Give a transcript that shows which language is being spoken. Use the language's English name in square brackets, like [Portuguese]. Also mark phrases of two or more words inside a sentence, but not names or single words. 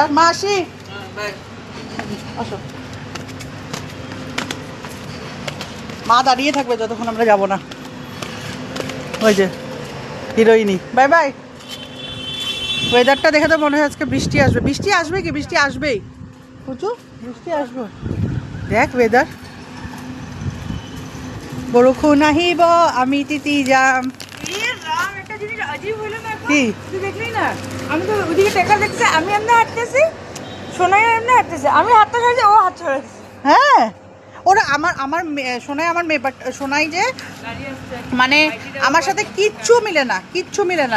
[Bangla] মা আসি, আসো। মা দাঁড়িয়ে থাকবে যতক্ষণ আমরা যাব না। ওই যে হিরোইনি, [English] bye bye. [Bangla] ওয়েদারটা দেখে তো মনে হয় আজকে বৃষ্টি আসবে। বৃষ্টি আসবে কি? বৃষ্টি আসবেই বুঝু, বৃষ্টি আসবে। দেখ ওয়েদার, [Assamese] বরষুণ আহিব আমি তিতি যাম। [Bangla] একটা জিনিস আজীব হলো না এখন? কি? তুই দেখলি না, আমি তো ওদিকে টেকা দেখছি, আমি এমনি হাঁটতেছি, সোনাইও এমনি হাঁটতেছে, আমি হাতটা ছাড়ছি, ও হাত ছাড়ছে। হ্যাঁ, ওরা আমার আমার সোনাই আমার মেয়ে, বাট সোনাই যে মানে আমার সাথে কিচ্ছু মিলে না, কিচ্ছু মিলে না।